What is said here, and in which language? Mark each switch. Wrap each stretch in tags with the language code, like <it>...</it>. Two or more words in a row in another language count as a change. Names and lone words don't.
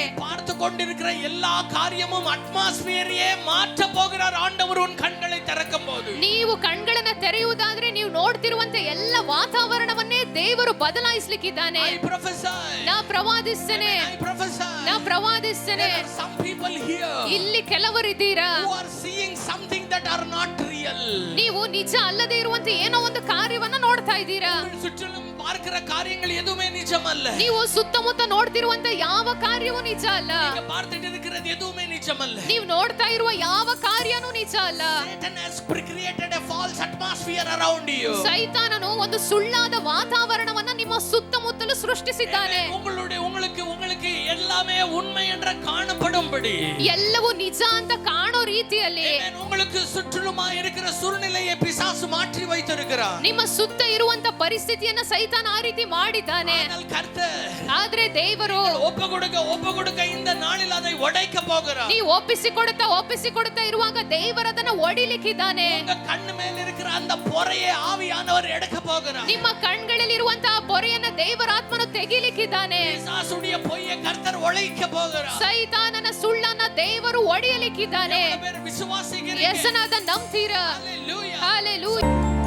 <ta>பார்த்து கொண்டிருக்கிற எல்லா காரியமும் அட்மாஸ்பியரையே மாற்ற போகிறார் ஆண்டவர் உன் கண்களை திறக்கும் போது.</ta> <kn>ನೀವು ಕಣ್ಗಳನ್ನ ತೆರೆಯುವುದಾದ್ರೆ ನೀವು ನೋಡ್ತಿರುವಂತ ಎಲ್ಲ ವಾತಾವರಣವನ್ನೇ ದೇವರು ಬದಲಾಯಿಸಲಿಕ್ಕಿದ್ದಾನೆ.</kn> <en>I prophesy.</en> <kn>ನಾ ಪ್ರವಾದಿಸ್ತೇನೆ.</kn> <en>I prophesy.</en> <kn>ನಾ ಪ್ರವಾದಿಸ್ತೇನೆ.</kn> <en>There are some people here</en> <kn>ಇಲ್ಲಿ ಕೆಲವರಿದ್ದೀರಾ</kn> <en>who are seeing something that are not real.</en> <kn>ನೀವು ನಿಜ ಅಲ್ಲದೆ ಇರುವಂತ ಏನೋ ಒಂದು ಕಾರ್ಯವನ್ನ ನೋಡ್ತಾ ಇದ್ದೀರಾ.</kn> <ta>சுற்றிலும் பார்க்கிற காரியங்கள் எதுவுமே நிஜமல்ல.</ta> <kn>ನೀವು ಸುತ್ತಮುತ್ತ ನೋಡ್ತಿರುವಂತ ಯಾವ ಕಾರ್ಯವೂ ನಿಜ ಅಲ್ಲ.</kn> <ta>நீங்க பார்த்துட்டு இருக்கிறது எதுவுமே நிஜமல்ல.</ta> <kn>ನೀವು ನೋಡ್ತಾ ಇರುವ ಯಾವ ಕಾರ್ಯನೂ ನಿಜ ಅಲ್ಲ.</kn> <en>Satan has created a false atmosphere around you.</en> <kn>ಸೈತಾನನು ಒಂದು ಸುಳ್ಳಾದ ವಾತಾವರಣವನ್ನ ನಿಮ್ಮ ಸುತ್ತಮುತ್ತಲು ಸೃಷ್ಟಿಸಿದ್ದಾನೆ.</kn> <ta>உங்களுக்கு எல்லாமே உண்மை என்ற காணப்படும்படி</ta> <kn>ಎಲ್ಲವೂ ನಿಜ ಅಂತ ಕಾಣೋ ರೀತಿಯಲ್ಲಿ</kn> <ta>உங்களுக்கு சுற்றிலுமா இருக்கிற சூழ்நிலையை பிசாசு மாற்றி வைத்திருக்கிறார்.</ta> <kn>ನಿಮ್ಮ ಸುತ್ತ ಇರುವಂತ ಪರಿಸ್ಥಿತಿಯನ್ನ ಸೈತಾನ ಆ ರೀತಿ ಮಾಡಿದ್ದಾನೆ. ಆದ್ರೆ ದೇವರು</kn> <ta>ஒப்புக்கொடுக்க இந்த நாளில் அதை உடைக்க போகிறார்.</ta> <kn>ನೀವು ಒಪ್ಪಿಸಿಕೊಡುತ್ತಾ ಇರುವಾಗ ದೇವರು ಅದನ್ನ ಒಡಿಲಿಕ್ಕಿದ್ದಾನೆ.</kn> <ta>உங்க கண்ணு மேல இருக்கிற அந்த பொறையை ஆவியானவர் எடுக்க போகிறார்.</ta> <kn>ನಿಮ್ಮ ಕಣ್ಗಳಲ್ಲಿ ಇರುವಂತ ಪೊರೆಯನ್ನ ದೇವರ ಆತ್ಮನು ತೆಗಿಲಿಕ್ಕಿದ್ದಾನೆ.</kn> <ta>பிசாசுடைய பொய்யை கர்த்தர் உடைக்க போகிறார்.</ta> <kn>ಸೈತಾನನ ಸುಳ್ಳನ್ನ ದೇವರು ಒಡೆಯಲಿಕ್ಕಿದ್ದಾನೆ.</kn> <ta>விசுவாசிக்கிறீங்க.</ta> <kn>ಯೇಸುನಾದ ನಂಬ್ತೀರಾ?</kn> <ta>ஹalleluya.</ta> <kn>ಹalleluya.</kn>